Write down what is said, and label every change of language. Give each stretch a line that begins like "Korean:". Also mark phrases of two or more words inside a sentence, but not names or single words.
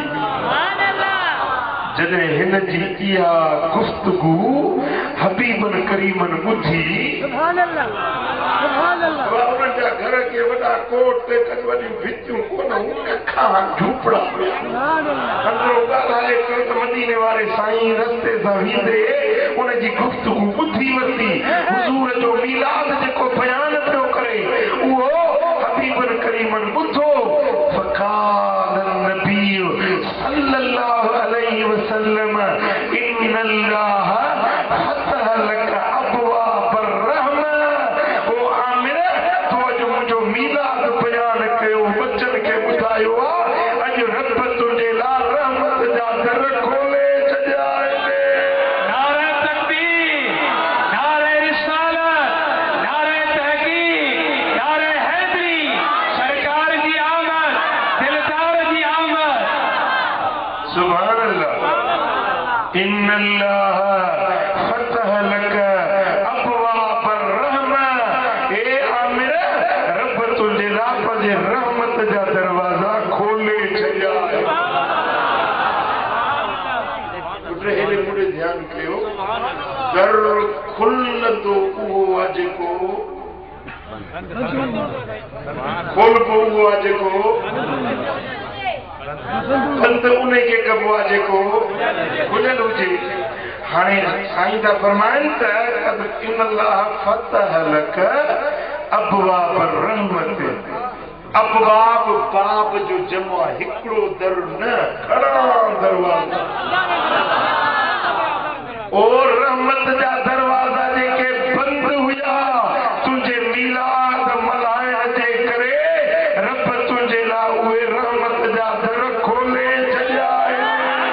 Sindhi: जॾहिं हिन जी इहा गुफ्तगू हबीबन करीमन ॿुधी उन्हनि जा घर के वॾा कोट ते वॾियूं भितियूं कोन अखा झूपड़ा अंदरो ॻाल्हाए पियो त मदीने वारे साईं रस्ते सां वेंदे उनजी गुफ्तगू ॿुधी वरिती। हुज़ूर जो मीलाद जेको बयान पियो करे उहो हबीबन करीमन ॿुधो।
Arabic: فقال النبي صلى الله عليه وسلم إن الله فتح لك أبواب رحمة.
Sindhi: ओ आमिर तो जो मुंहिंजो मीलाद बयान कयो बच्चन खे ॿुधायो आहे अॼु रब तुंहिंजे लाइ रहमत जा दर खोले छॾिया आहिनि। नारे तकबीर, नारे रिसालत, नारे तहक़ीक़, नारे हैदरी, सरकार जी आमद, दिलदार जी आमद।
Arabic: سبحان الله. إن الله فتح لك أبواب رحمة.
Sindhi: ए आमिर रब तुंहिंजे लाइ पंहिंजे रहमत जा दरवाज़ा खोले छॾिया आहिनि। मुड़े ध्यानु कयो दर खुलंदो उहो आहे जेको खोलबो उहो आहे जेको बंद उन खे कबो आहे जेको खुलियल हुजे। हाणे साईं था फरमाइनि त
Arabic: إن الله فتح لك أبواب رحمة.
Sindhi: अबवाब बाब जो जमो आहे हिकिड़ो दर न घणा दरवाज़ा। और रहमत जा दरवाज़ा जेके बंद हुया तुंहिंजे मीलाद मल्हाइण जे करे रब तुंहिंजे लाइ उहे रहमत जा दर खोले छॾिया आहिनि।